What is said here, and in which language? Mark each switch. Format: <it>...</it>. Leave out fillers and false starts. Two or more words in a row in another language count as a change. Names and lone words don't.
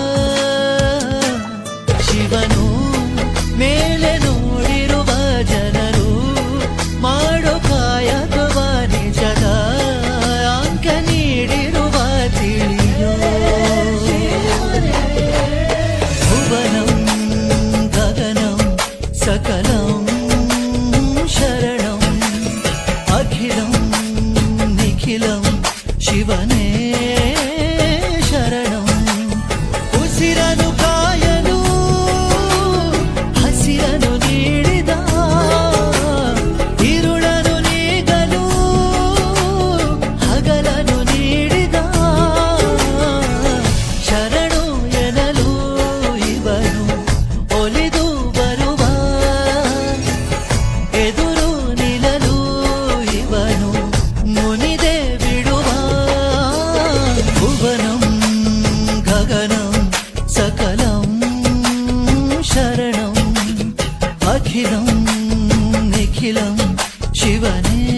<kn>ಶಿವನು ಮೇಲೆ ನೋಡಿರುವ ಜನರು ಮಾಡೋ ಕಾಯಕವ ನಿಜದ ಅಂಕ ನೀಡಿರುವ ತಿಳಿಯೋ</kn> <sa>ಭುವನಂ ಗಗನಂ सकलं शरणं अखिलं निखिलं शिवने शरणं</sa> <kn>ಉಸಿರನು ಕಾಯಲು ಹಸಿರನು ನೀಡಿದ ಇರುಳನು ನೀಗಲು ಹಗಲನು ನೀಡಿದ ಶರಣು ಎನ್ನಲು ಇವನು ಒಲಿದು ಬರುವ ಎದುರು ನಿಲ್ಲಲು ಇವನು ಮುನಿದೆ ಬಿಡುವ</kn> <sa>ಭುವನಂ ಗಗನಂ सकलं शरणं अखिलं निखिलं शिवने</sa>